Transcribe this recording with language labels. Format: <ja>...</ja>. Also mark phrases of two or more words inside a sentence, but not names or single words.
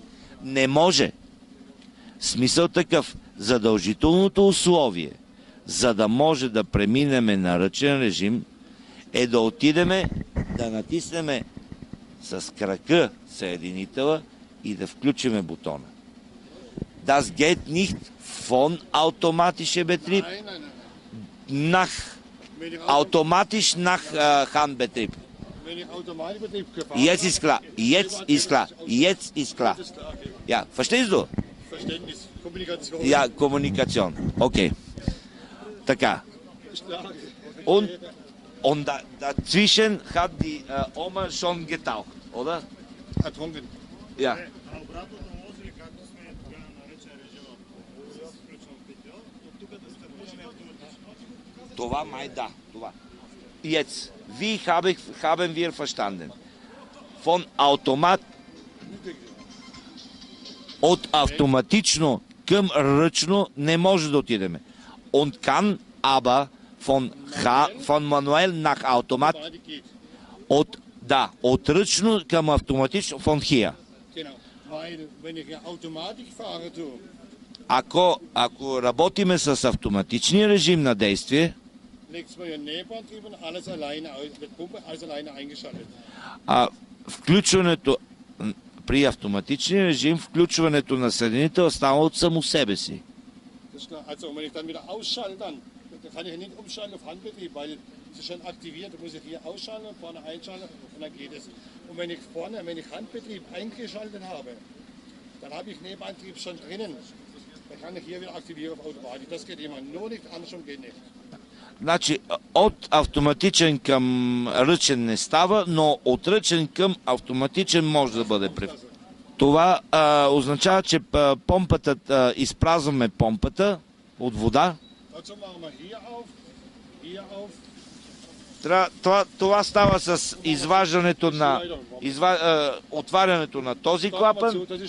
<bg>Не може. Смисъл такъв. Задължителното условие, за да може да преминеме на ръчен режим, е да отидеме, да натиснеме с крака съединителя и да включиме бутона.</bg> <de>Das geht nicht von automatischer Betrieb nach automatisch nach Handbetrieb. Jetzt ist klar. Jetzt ist klar. Ja, verstehst du? Verständnis, Kommunikation. Ja, Kommunikation. Okay. Така. Und dazwischen hat die Oma schon getaucht, oder? Ertrunken. Ja.</de> <bg>А обратното може ли, както сме тогава на ръчен режим, включвам питио, от тук да стартираме автоматично? Това май да. Това.</bg> <de>Jetzt, wie haben wir verstanden? Von Automat</de> <bg>от автоматично към ръчно не може да отидеме.</bg> <de>Und kann aber von manuell nach Automat</de> <bg>от ръчно към автоматично</bg> <de>von hier. Genau, weil wenn ich ja Automatik fahre, du.</de> <bg>Ако работиме с автоматичния режим на действие, включването при автоматичния режим, включването на съединител става от само себе си.</bg> <de>Kann ich nicht umschalten auf Handbetrieb, weil es ist schon aktiviert, da muss ich hier ausschalten und vorne einschalten und dann geht es. Und wenn ich Handbetrieb eingeschaltet habe, dann habe ich Nebenantrieb schon drinnen. Dann kann ich hier wieder aktivieren auf Automatik. Das geht immer, nur nicht andersrum geht nicht.</de> <bg>Значи, от автоматичен към ръчен не става, но от ръчен към автоматичен може да бъде превърнат. Това означава, че помпата, изпразваме помпата от вода. Това става с изваждането на отварянето на този клапан.</bg>